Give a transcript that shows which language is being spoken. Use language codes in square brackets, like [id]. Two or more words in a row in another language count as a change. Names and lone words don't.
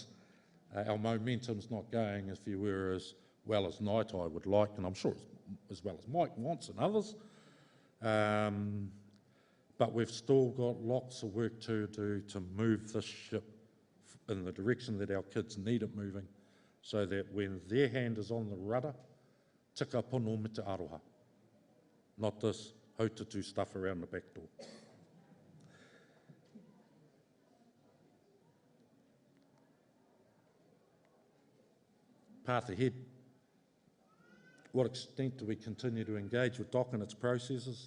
[en] Our momentum's not going, if you were, as well as Ngāi Tai would like, and I'm sure as well as Mike wants and others. But we've still got lots of work to do to move this ship in the direction that our kids need it moving, so that when their hand is on the rudder, [mi] tika pono me te aroha. [en] Not this hautatu stuff around the back door. Path ahead. What extent do we continue to engage with DOC and its processes?